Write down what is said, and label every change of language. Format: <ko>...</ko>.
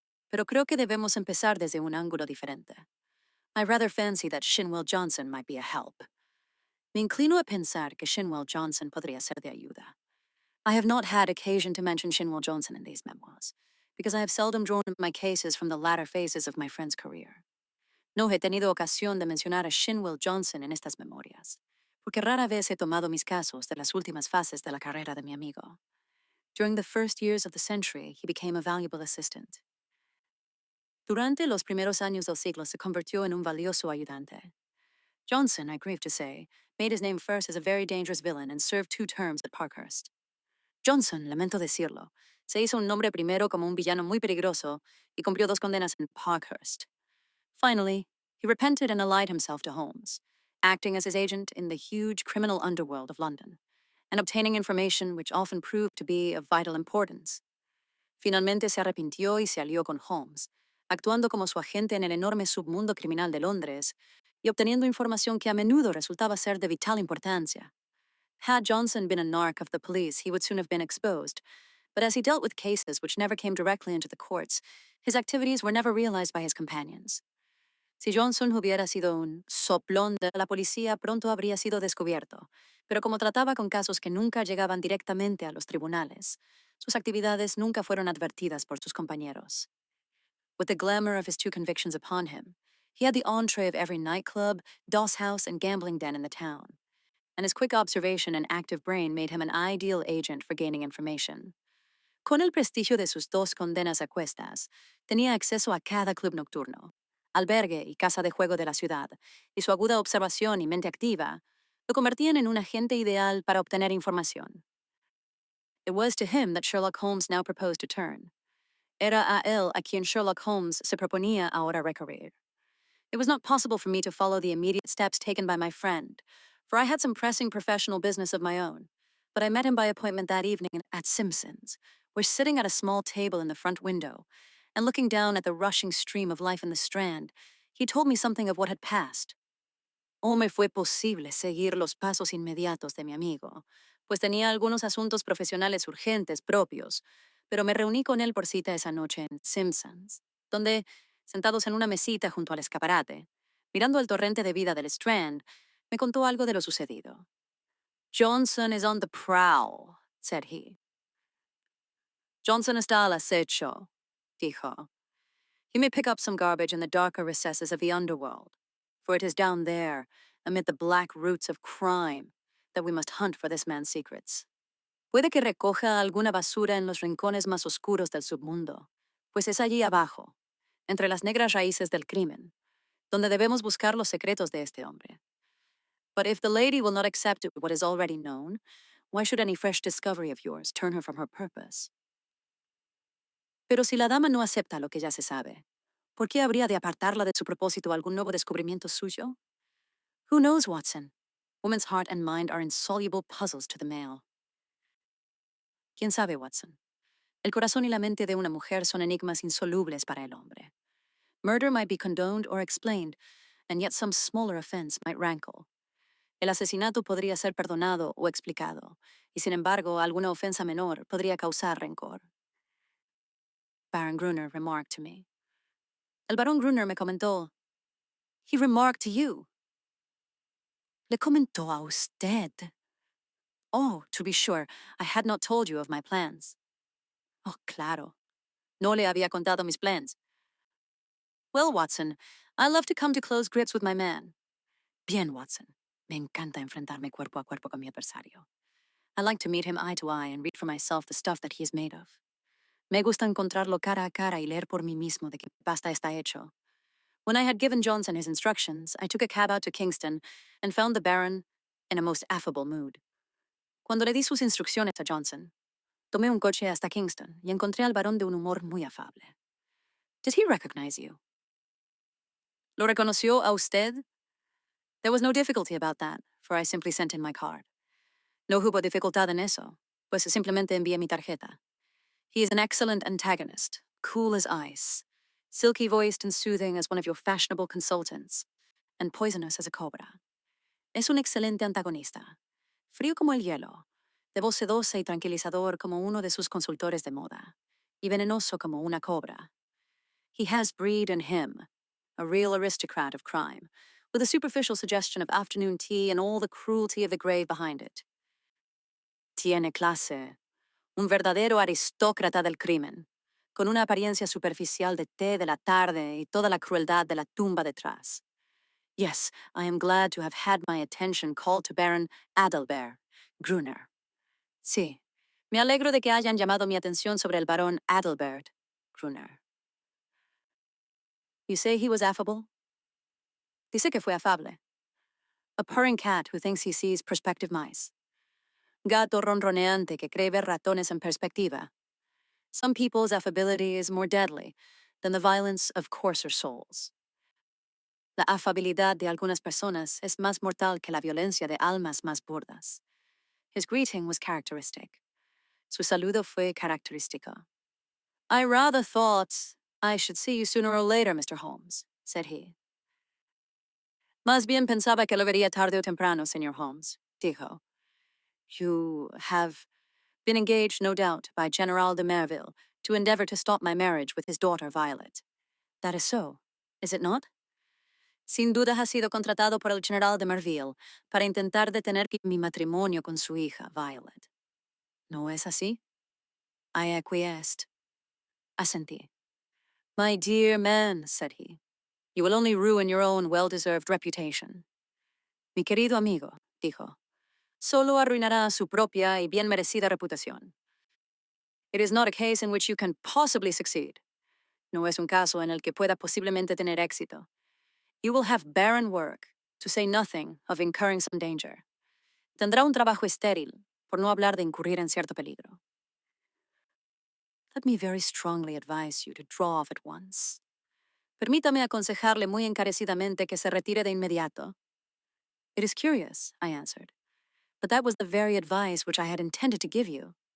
<es>Pero creo que debemos empezar desde un ángulo diferente.</es> <en>I rather fancy that Shinwell Johnson might be a help.</en> <es>Me inclino a pensar que Shinwell Johnson podría ser de ayuda.</es> <en>I have not had occasion to mention Shinwell Johnson in these memoirs, because I have seldom drawn my cases from the latter phases of my friend's career.</en> <es>No he tenido ocasión de mencionar a Shinwell Johnson en estas memorias, porque rara vez he tomado mis casos de las últimas fases de la carrera de mi amigo.</es> <en>During the first years of the century, he became a valuable assistant.</en> <es>Durante los primeros años del siglo se convirtió en un valioso ayudante.</es> <en>Johnson, I grieve to say, made his name first as a very dangerous villain and served 2 terms at Parkhurst.</en> <es>Johnson, lamento decirlo, se hizo un nombre primero como un villano muy peligroso y cumplió 2 condenas en Parkhurst.</es> <en>Finally, he repented and allied himself to Holmes, acting as his agent in the huge criminal underworld of London, and obtaining information which often proved to be of vital importance.</en> <es>Finalmente se arrepintió y se alió con Holmes, actuando como su agente en el enorme submundo criminal de Londres y obteniendo información que a menudo resultaba ser de vital importancia.</es> <en>Had Johnson been a narc of the police, he would soon have been exposed, but as he dealt with cases which never came directly into the courts, his activities were never realized by his companions.</en> <es>Si Johnson hubiera sido un soplón de la policía, pronto habría sido descubierto, pero como trataba con casos que nunca llegaban directamente a los tribunales, sus actividades nunca fueron advertidas por sus compañeros.</es> <en>With the glamour of his 2 convictions upon him, he had the entree of every nightclub, doss house, and gambling den in the town, and his quick observation and active brain made him an ideal agent for gaining information.</en> <es>Con el prestigio de sus 2 condenas a cuestas, tenía acceso a cada club nocturno, albergue y casa de juego de la ciudad, y su aguda observación y mente activa lo convertían en un agente ideal para obtener información.</es> <en>It was to him that Sherlock Holmes now proposed to turn.</en> <es>Era a él a quien Sherlock Holmes se proponía ahora recurrir.</es> <en>It was not possible for me to follow the immediate steps taken by my friend, for I had some pressing professional business of my own, but I met him by appointment that evening at Simpson's, where sitting at a small table in the front window, and looking down at the rushing stream of life in the Strand, he told me something of what had passed.</en> <es>O me fue posible seguir los pasos inmediatos de mi amigo, pues tenía algunos asuntos profesionales urgentes propios, pero me reuní con él por cita esa noche en Simpson's, donde, sentados en una mesita junto al escaparate, mirando el torrente de vida del Strand, me contó algo de lo sucedido.</es> <en>Johnson is on the prowl, said he.</en> <es>Johnson está al acecho, dijo.</es> <en>He may pick up some garbage in the darker recesses of the underworld, for it is down there, amid the black roots of crime, that we must hunt for this man's secrets.</en> <es>Puede que recoja alguna basura en los rincones más oscuros del submundo, pues es allí abajo, entre las negras raíces del crimen, donde debemos buscar los secretos de este hombre.</es> <en>But if the lady will not accept what is already known, why should any fresh discovery of yours turn her from her purpose?</en> <es>Pero si la dama no acepta lo que ya se sabe, ¿por qué habría de apartarla de su propósito algún nuevo descubrimiento suyo?</es> <en>Who knows, Watson? Woman's heart and mind are insoluble puzzles to the male.</en> <es>¿Quién sabe, Watson? El corazón y la mente de una mujer son enigmas insolubles para el hombre.</es> <en>Murder might be condoned or explained, and yet some smaller offense might rankle.</en> <es>El asesinato podría ser perdonado o explicado, y sin embargo, alguna ofensa menor podría causar rencor.</es> <en>Baron Gruner remarked to me.</en> <es>El Barón Gruner me comentó.</es> <en>He remarked to you.</en> <es>Le comentó a usted.</es> <en>Oh, to be sure, I had not told you of my plans.</en> <es>Oh, claro. No le había contado mis plans.</es> <en>Well, Watson, I love to come to close grips with my man.</en> <es>Bien, Watson. Me encanta enfrentarme cuerpo a cuerpo con mi adversario.</es> <en>I like to meet him eye to eye and read for myself the stuff that he is made of.</en> <es>Me gusta encontrarlo cara a cara y leer por mí mismo de qué pasta está hecho.</es> <en>When I had given Johnson his instructions, I took a cab out to Kingston and found the Baron in a most affable mood.</en> <es>Cuando le di sus instrucciones a Johnson, tomé un coche hasta Kingston y encontré al barón de un humor muy afable.</es> <en>Did he recognize you?</en> <es>¿Lo reconoció a usted?</es> <en>There was no difficulty about that, for I simply sent in my card.</en> <es>No hubo dificultad en eso, pues simplemente envié mi tarjeta.</es> <en>He is an excellent antagonist, cool as ice, silky-voiced and soothing as one of your fashionable consultants, and poisonous as a cobra.</en> <es>Es un excelente antagonista, Frío como el hielo, de voz sedosa y tranquilizador como uno de sus consultores de moda, y venenoso como una cobra.</es> <en>He has breed in him, a real aristocrat of crime, with a superficial suggestion of afternoon tea and all the cruelty of the grave behind it.</en> <es>Tiene clase, un verdadero aristócrata del crimen, con una apariencia superficial de té de la tarde y toda la crueldad de la tumba detrás.</es> <en>Yes, I am glad to have had my attention called to Baron Adalbert, Gruner.</en> <es>Sí, me alegro de que hayan llamado mi atención sobre el barón Adalbert, Gruner.</es> <en>You say he was affable?</en> <es>Dice que fue afable.</es> <en>A purring cat who thinks he sees prospective mice.</en> <es>Gato ronroneante que cree ver ratones en perspectiva.</es> <en>Some people's affability is more deadly than the violence of coarser souls.</en> <es>La afabilidad de algunas personas es más mortal que la violencia de almas más burdas.</es> <en>His greeting was characteristic.</en> <es>Su saludo fue característico.</es> <en>I rather thought I should see you sooner or later, Mr. Holmes, said he.</en> <es>Más bien pensaba que lo vería tarde o temprano, Señor Holmes, dijo.</es> <en>You have been engaged, no doubt, by General de Merville to endeavor to stop my marriage with his daughter Violet. That is so, is it not?</en> <es>Sin duda ha sido contratado por el General de Merville para intentar detener mi matrimonio con su hija, Violet. ¿No es así?</es> <en>I acquiesced.</en> <es>Asentí.</es> <en>My dear man, said he, you will only ruin your own well-deserved reputation.</en> <es>Mi querido amigo, dijo, solo arruinará su propia y bien merecida reputación.</es> <en>It is not a case in which you can possibly succeed.</en> <es>No es un caso en el que pueda posiblemente tener éxito.</es> <en>You will have barren work, to say nothing of incurring some danger.</en> <es>Tendrá un trabajo estéril, por no hablar de incurrir en cierto peligro.</es> <en>Let me very strongly advise you to draw off at once.</en> <es>Permítame aconsejarle muy encarecidamente que se retire de inmediato.</es> <en>It is curious, I answered, but that was the very advice which I had intended to give you.</en>